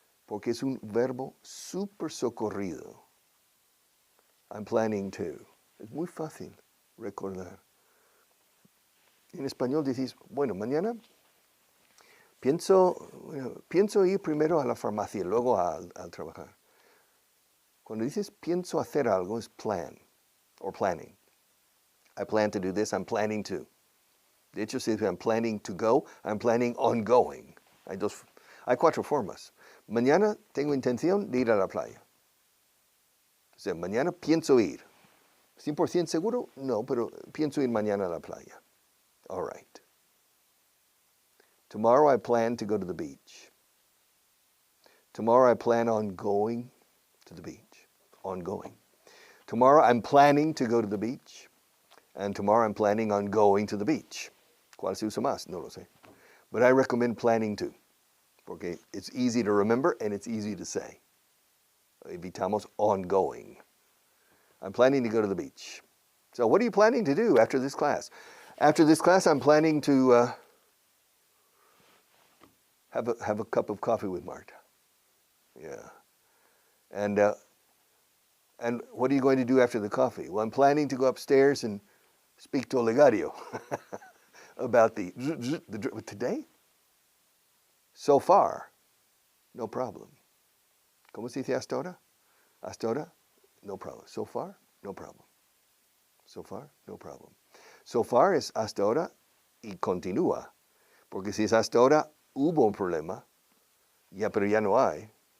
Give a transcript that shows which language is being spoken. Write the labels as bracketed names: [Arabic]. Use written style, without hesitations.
[Spanish] porque es un verbo súper socorrido. [English] I'm planning to. [Spanish] Es muy fácil recordar. En español decís, bueno, mañana pienso ir primero a la farmacia, luego al trabajar. Cuando dices pienso hacer algo, es plan, [English] or planning. I plan to do this, I'm planning to. [Spanish] De hecho, si [English] I'm planning to go, I'm planning on going. [Spanish] Hay cuatro formas. Mañana tengo intención de ir a la playa. O sea, mañana pienso ir. ¿100% seguro? No, pero pienso ir mañana a la playa. [English] All right. Tomorrow I plan to go to the beach. Tomorrow I plan on going to the beach. Ongoing. Tomorrow I'm planning to go to the beach. And tomorrow I'm planning on going to the beach. [Spanish] ¿Cuál se usa más? No lo sé. [English] But I recommend planning to. [Spanish] Porque [English] it's easy to remember and it's easy to say. [Spanish] Evitamos [English] ongoing. I'm planning to go to the beach. So what are you planning to do after this class? After this class, I'm planning to have a cup of coffee with Marta. Yeah. And what are you going to do after the coffee? Well, I'm planning to go upstairs and speak to Olegario about the today. So far, no problem. [Spanish] ¿Cómo se dice hasta ahora? Hasta ahora, [English] no problem. So far, no problem. So far, no problem. So far [Spanish] es hasta ahora y continúa. Porque si es hasta ahora, hubo un problema, pero ya no hay.